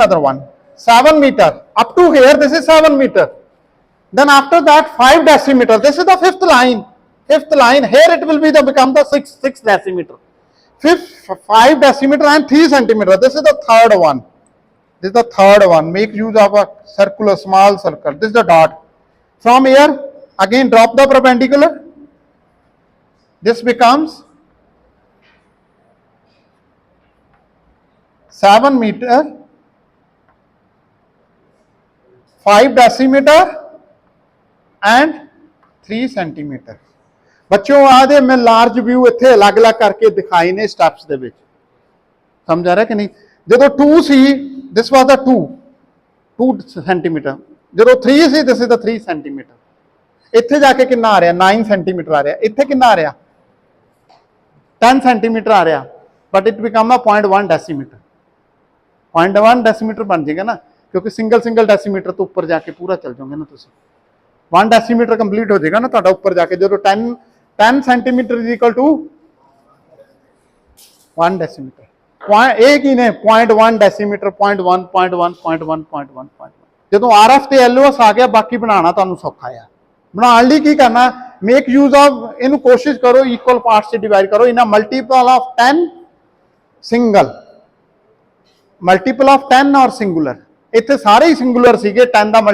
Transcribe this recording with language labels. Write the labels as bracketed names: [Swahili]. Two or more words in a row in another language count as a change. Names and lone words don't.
[English] another one 7 meter up to here this is 7 meter then after that 5 decimeter this is the fifth line here it will be become the 6 decimeter 5 decimeter and 3 centimeter this is the third one make use of a circular small circle this is the dot from here again drop the perpendicular this becomes 7 meter 5 decimeter and 3 centimeter [Punjabi] ਬੱਚਿਓ ਆਦੇ ਮੈਂ [English] large view [Punjabi] ਇੱਥੇ ਅਲੱਗ-ਅਲੱਗ ਕਰਕੇ ਦਿਖਾਈ ਨੇ ਸਟੈਪਸ ਦੇ ਵਿੱਚ ਸਮਝ ਆ ਰਿਹਾ ਕਿ ਨਹੀਂ ਜਦੋਂ 2 ਸੀ [English] this was the 2 centimeter [Punjabi] ਜਦੋਂ 3 ਸੀ [English] this is the 3 centimeter [Punjabi] ਇੱਥੇ ਜਾ ਕੇ ਕਿੰਨਾ ਆ ਰਿਹਾ 9 centimeter ਆ ਰਿਹਾ ਇੱਥੇ ਕਿੰਨਾ ਆ ਰਿਹਾ 10 centimeter ਆ ਰਿਹਾ [English] but it become a 0.1 decimeter [Punjabi] 0.1 decimeter ਬਣ ਜਾਏਗਾ ਨਾ ਕਿਉਂਕਿ [English] single decimeter [Punjabi] ਤੋਂ ਉੱਪਰ ਜਾ ਕੇ ਪੂਰਾ ਚੱਲ ਜਾਓਗੇ ਨਾ ਤੁਸੀਂ 1 decimeter ਕੰਪਲੀਟ ਹੋ ਜਾਏਗਾ ਨਾ ਤੁਹਾਡਾ ਉੱਪਰ ਜਾ ਕੇ ਜਦੋਂ [English] 10 centimeter is equal to 1 decimeter [Punjabi] ਇਹ ਕੀ ਨੇ 0.1 decimeter 0.1 ਜਦੋਂ RF ਤੇ LOS ਆ ਗਿਆ ਬਾਕੀ ਬਣਾਉਣਾ ਤੁਹਾਨੂੰ ਸੌਖਾ ਆ ਬਣਾਉਣ ਲਈ ਕੀ ਕਰਨਾ [English] make use of [Punjabi] ਇਹਨੂੰ ਕੋਸ਼ਿਸ਼ ਕਰੋ [English] equal parts [Punjabi] 'ਚ ਡਿਵਾਈਡ ਕਰੋ [English] in a multiple of 10 single multiple of 10 [Punjabi] ਔਰ ਸਿੰਗੂਲਰ ਇੱਥੇ ਸਾਰੇ ਹੀ ਸਿੰਗੂਲਰ ਸੀਗੇ 10 ਦਾ